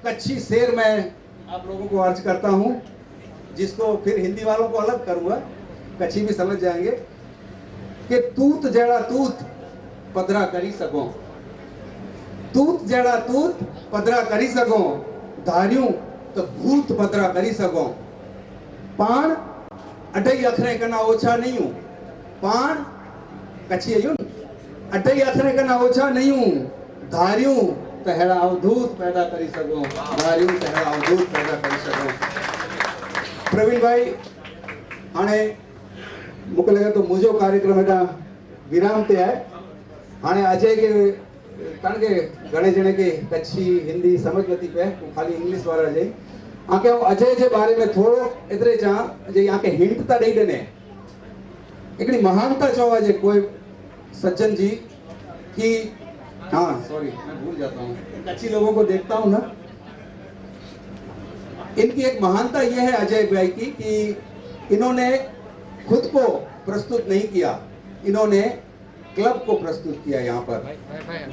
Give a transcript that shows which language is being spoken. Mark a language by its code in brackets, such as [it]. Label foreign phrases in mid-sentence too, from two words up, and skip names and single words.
[hi] कच्छी शेर मैं आप लोगों को अर्ज करता हूँ जिसको फिर हिंदी वालों को अलग करूँगा, कच्छी भी समझ जाएंगे कि [kfr] तूत जड़ा तूत पदरा करी सको, तूत जड़ा तूत पदरा करी सको, धारियों तो भूत पदरा करी सको, पाण अढाई अखरे कना ओछा नहीं हूँ, पाण कच्छी आयु अढाई अखरे कना ओछा नहीं हूँ, धारियों तो हेड़ा अवधूत पैदा करी सको, धारियों तो हेड़ा अवधूत पैदा करी सको। प्रवीण भाई हाणे मूंखे लगे तो मुझो कार्यक्रम हेॾा विराम ते आहे। हाणे अजय के कारण के घणे जणे के कच्छी हिंदी समझ नथी पे, खाली इंग्लिश वारा जई आके अजय जे बारे में थोड़ो एतरे चा जे आके हिंट ता ॾेई ॾिने, हिकिड़ी महानता चवा जे कोई सज्जन जी कि [hi] हाँ सॉरी मैं भूल जाता हूँ, कच्ची लोगों को देखता हूँ ना। इनकी एक महानता यह है अजय भाई की कि इन्होंने खुद को प्रस्तुत नहीं किया, इन्होंने क्लब को प्रस्तुत किया यहाँ पर।